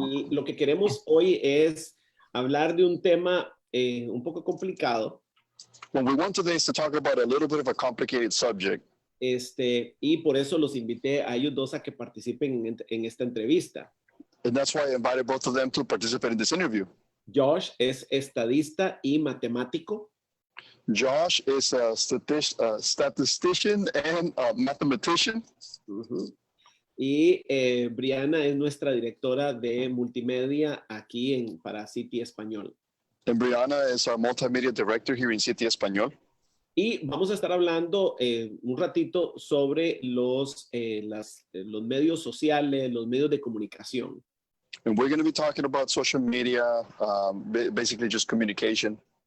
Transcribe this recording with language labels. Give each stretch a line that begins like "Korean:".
Spanish: Lo que queremos hoy es hablar de un tema un poco complicado.
English: What we want today is to talk about a little bit of a complicated subject.
Spanish: Y por eso los invité a ellos dos a que participen en esta entrevista.
English: And that's why I invited both of them to participate in this interview.
Spanish: Josh es estadista y matemático.
English: Josh is a statistician and a mathematician.
Spanish: Y Brianna es nuestra directora de multimedia aquí para City Español.
English: And Brianna is our multimedia director here in City Español.
Spanish: Y vamos a estar hablando un ratito sobre los medios sociales, los medios de comunicación.
English: And we're going to be talking about social media, basically just communication.